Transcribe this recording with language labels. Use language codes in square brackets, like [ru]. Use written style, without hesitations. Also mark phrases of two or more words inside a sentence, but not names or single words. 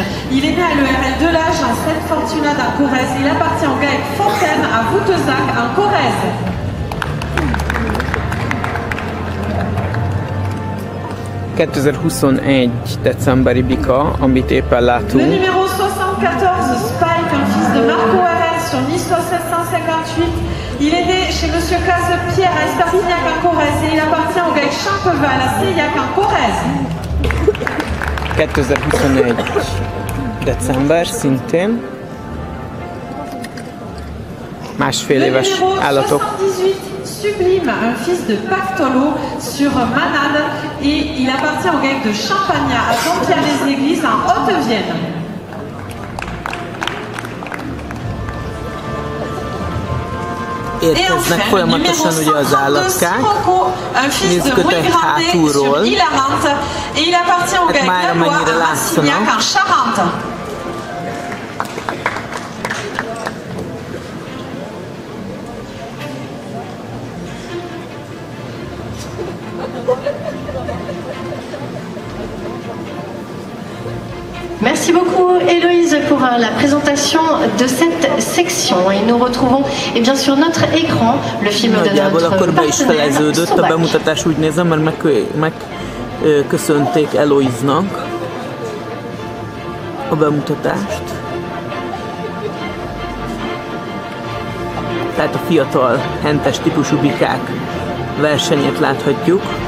[fr] Il est né à l'ERL de l'âge à Sainte-Fortuna en Corrèze. Il appartient au GAEC Fontaine à Voutezac en Corrèze. [hu] 2021 decemberi bika, amit éppen látunk. [fr] Le numéro 74, Spike, un fils de Marco RR sur Nice 758. Il est né chez Monsieur Caze-Pierre à Esperpignac en Corrèze et il appartient au GAEC Champeval à Seillac en Corrèze. [hu] 2021 december szintén. Másfél éves állatok. [fr] Sublime, un fils de Pactolo sur Manade et il appartient au GAEC de Champagnat à Dompierre-les-Églises en Haute-Vienne. [hu] Érkeznek folyamatosan ugye az állatkák. Nézzük őket hátulról. Hát már amennyire látszanak. [fr] Merci beaucoup Héloïse pour la présentation de cette section et nous retrouvons bien sur notre écran le film de notre [hu] akkor be is feleződött a bemutatás, úgy nézem, mert megköszönték Héloïse-nak a bemutatást. Tehát a fiatal, hentes típusú bikák versenyét láthatjuk.